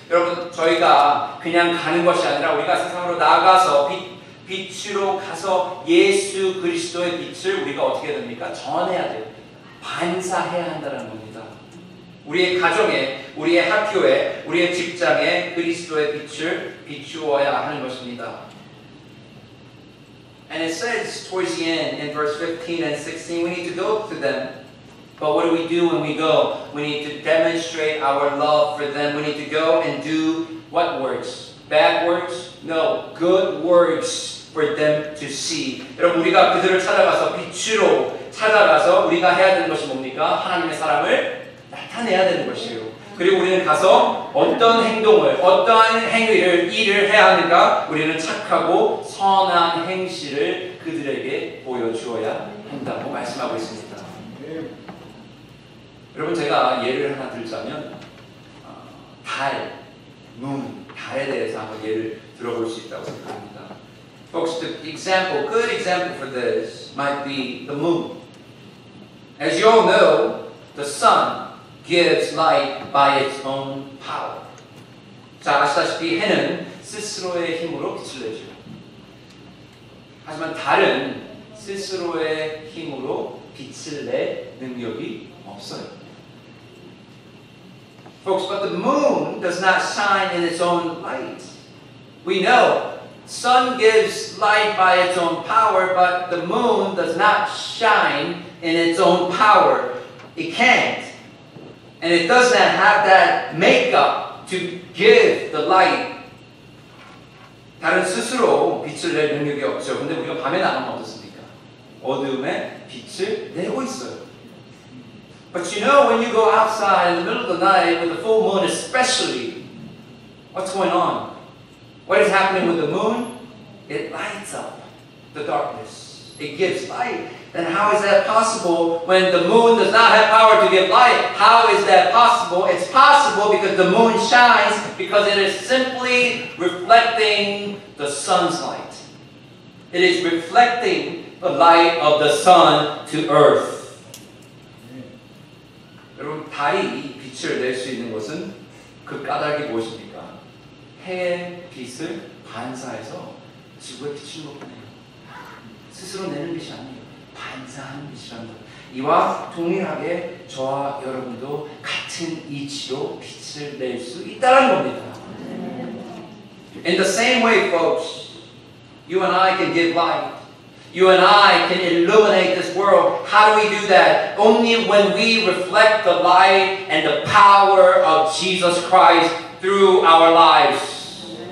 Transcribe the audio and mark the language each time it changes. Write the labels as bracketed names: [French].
[Korean] 여러분, 저희가 그냥 가는 것이 아니라 우리가 세상으로 나가서 빛으로 가서 예수 그리스도의 빛을 우리가 어떻게 해야 됩니까? 전해야 돼요. 반사해야 한다는 겁니다. 우리의 가정에, 우리의 학교에, 우리의 직장에 그리스도의 빛을 비추어야 하는 것입니다. [English] And it says towards the end in verse 15 and 16, we need to go to them. But what do we do when we go? We need to demonstrate our love for them. We need to go and do what works? Bad works? No, good works for them to see. [Korean] 여러분, 우리가 그들을 찾아가서 빛으로 찾아가서 우리가 해야 되는 것이 뭡니까? 하나님의 사랑을 나타내야 되는 것이에요. 그리고 우리는 가서 어떤 행동을, 어떠한 행위를, 일을 해야 하는가? 우리는 착하고 선한 행실을 그들에게 보여주어야 한다고 말씀하고 있습니다. 여러분, 제가 예를 하나 들자면 달, 달에 대해서 한번 예를 들어볼 수 있다고 생각합니다. [English] Folks, the example, good example for this might be the moon. As you all know, the sun gives light by its own power. [Korean] 자, 아시다시피 해는 스스로의 힘으로 빛을 내죠. 하지만 달은 스스로의 힘으로 빛을 낼 능력이 없어요. [English] Folks, but the moon does not shine in its own light. We know sun gives light by its own power, but the moon does not shine in its own power. It can't. And it does not have that makeup to give the light. [Korean] 다른 스스로 빛을 낼 능력이 없죠. 근데 우리가 밤에 나가면 어떻습니까? 어두움에 빛을 내고 있어요. [English] But you know, when you go outside in the middle of the night with the full moon especially, what's going on? What is happening with the moon? It lights up the darkness. It gives light. Then how is that possible when the moon does not have power to give light? How is that possible? It's possible because the moon shines because it is simply reflecting the sun's light. It is reflecting the light of the sun to earth. [Korean] 여러분, 달이 빛을 낼 수 있는 것은 그 까닭이 무엇입니까? 해의 빛을 반사해서 지구에 비추는 것뿐이에요. 스스로 내는 빛이 아니에요. 반사하는 빛이라는 것. 이와 동일하게 저와 여러분도 같은 이치로 빛을 낼 수 있다는 겁니다. [English] In the same way, folks, you and I can give light. You and I can illuminate this world. How do we do that? Only when we reflect the light and the power of Jesus Christ through our lives.